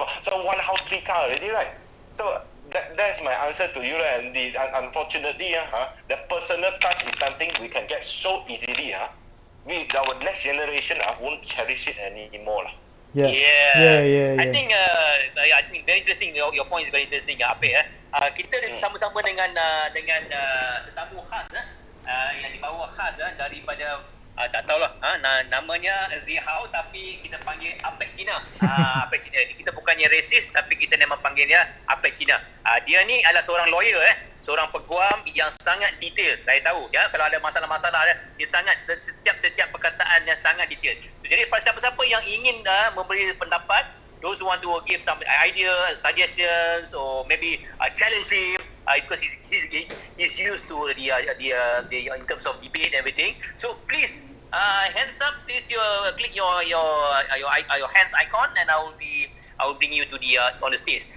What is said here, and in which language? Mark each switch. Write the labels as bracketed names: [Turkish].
[English] So 1 house, 3 car already, right? So that's my answer to you, Andy. Unfortunately, the personal touch is something we can get so easily. Our next generation won't cherish it anymore. Yeah. I think very interesting. Your point is very interesting, Apek. [Malay] Kita sama-sama dengan tetamu khas yang dibawa khas daripada tak tahulah namanya Zihao tapi kita panggil APEK CINA. APEK CINA ni kita bukannya racist tapi kita memang panggil dia APEK CINA. Dia ni adalah seorang lawyer seorang peguam yang sangat detail. Saya tahu ya, kalau ada masalah-masalah dia sangat setiap perkataan yang sangat detail. Jadi pada siapa-siapa yang ingin memberi pendapat, [English] those who want to give some idea, suggestions, or maybe challenge him because he's used to the in terms of debate and everything. So please, hands up, please. Click your hands icon, and I will bring you to the on the stage.